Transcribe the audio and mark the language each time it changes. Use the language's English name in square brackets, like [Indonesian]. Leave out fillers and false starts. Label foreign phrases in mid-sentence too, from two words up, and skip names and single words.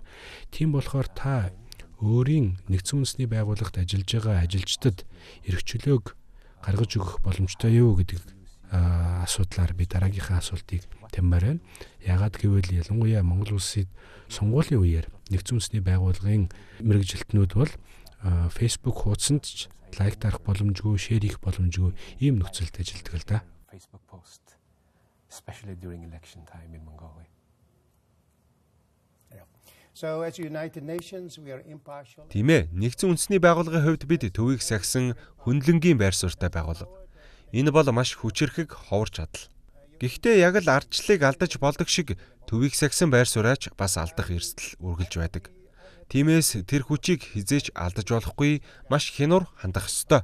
[Mongolian] Тийм болохоор та өөрийн нэгдсэн үндэсний байгууллагт ажиллаж байгаа ажилчдад эрх чөлөөг гаргаж өгөх боломжтой юу гэдэг асуудлаар би дараагийнхаа асуултыг тамбаар байна. Яагаад гэвэл ялангуяа Монгол улсад сонгуулийн үеэр нэгдсэн үндэсний байгууллагын мэргэжилтнүүд бол Facebook хуудсанд ч лайк дарах боломжгүй, шеэр хийх боломжгүй ийм нөхцөлд ажилладаг л да. [English] Facebook post, especially during election time in Mongolia. So as United Nations we are impartial. [Mongolian] Тийм ээ, нэгдсэн үндэсний байгууллагын хувьд бид төвийг сахисан хөндлөнгийн байр суурьтай байгууллага. Энэ бол маш хүчирхэг ховор чадал. Гэхдээ яг л ардчлалыг алдаж болдог шиг төвийг сахисан байр сууриач бас алдах эрсдэл үргэлж байдаг. Тиймээс тэр хүчийг хизээч алдаж болохгүй, маш хянуур хандах ёстой.